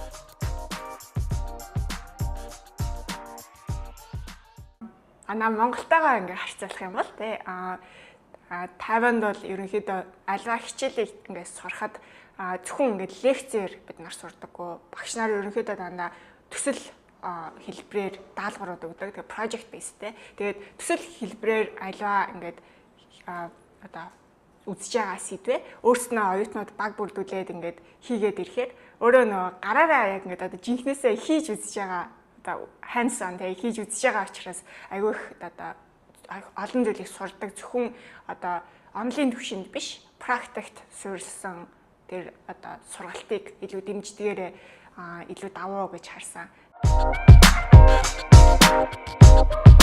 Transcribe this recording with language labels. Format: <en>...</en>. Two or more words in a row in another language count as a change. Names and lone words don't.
<mn>Монголтойгоо ингээ харьцуулах юм бол тий Тайванд бол ерөнхийдөө альва хичээлийг ингээ сурахад зөвхөн ингээ лекцээр бид нар сурдаггүй. Багш нар ерөнхийдөө дандаа төсөл хэлбэрээр даалгаврууд өгдөг. Тэгээ</mn> <en>project based</en> <mn>тий. Тэгээд төсөл хэлбэрээр альва ингээд одоо үзэж байгаа сэдвээ өөрснөө оюутнууд баг бүрдүүлээд ингээд хийгээд ирэхээр өөрөө нөгөө гараараа яг ингээд одоо жинхнээсээ хийж үзэж байгаа hands-on тэгээ хийж үзэж байгаа учраас айгүй их одоо олон зүйлийг сурдаг зөвхөн одоо онлайн түвшинд биш практикт суурилсан тэр одоо сургалтыг илүү дэмждгээрээ илүү давуу гэж харсан.</mn>